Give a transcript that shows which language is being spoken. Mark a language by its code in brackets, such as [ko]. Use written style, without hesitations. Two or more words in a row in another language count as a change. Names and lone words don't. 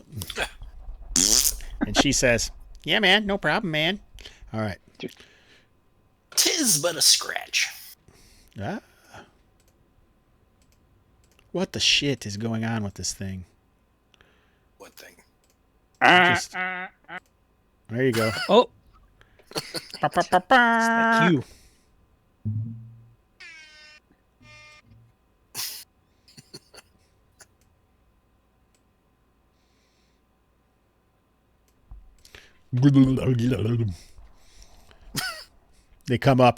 [en] And she says, yeah, man, no problem, man. All right. 'Tis but a scratch. Ah. What the shit is going on with this thing? What thing? Just- There you go. Oh, Ba, ba, ba, ba. it's you. They come up.